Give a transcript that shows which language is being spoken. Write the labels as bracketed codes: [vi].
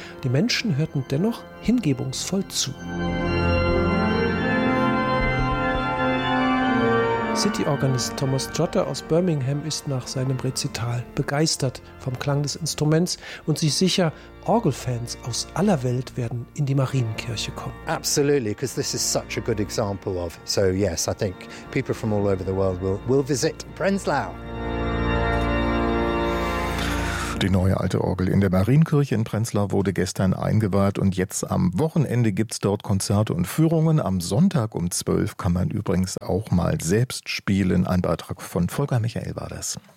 [de] Die Menschen hörten dennoch hingebungsvoll zu. City-Organist Thomas Jotter aus Birmingham ist nach seinem Rezital begeistert vom Klang des Instruments und sich sicher, Orgelfans aus aller Welt werden in die Marienkirche kommen. [en] Absolutely, because this is such a good example of. So yes, I think people from all over the world will visit Prenzlau. [de] Die neue alte Orgel in der Marienkirche in Prenzlau wurde gestern eingeweiht und jetzt am Wochenende gibt's dort Konzerte und Führungen. Am Sonntag um 12 kann man übrigens auch mal selbst spielen. Ein Beitrag von Volker Michael war das.